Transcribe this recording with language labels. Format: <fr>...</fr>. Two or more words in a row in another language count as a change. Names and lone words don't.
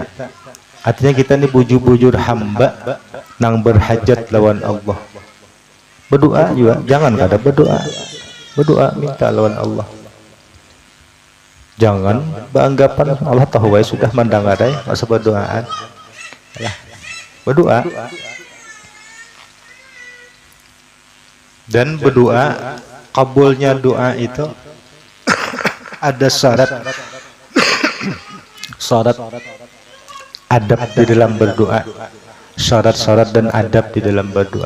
<bjn>Artinya kita ini bujur-bujur hamba nang berhajat lawan Allah. Berdoa juga jangan kada berdoa. Berdoa minta lawan Allah. Jangan beranggapan Allah tahu wae sudah mendengar ai, masa berdoaan.</bjn> <id>Ya. Berdoa. Dan berdoa, kabulnya doa itu ada syarat adab di dalam berdoa, syarat-syarat dan adab di dalam berdoa.</id>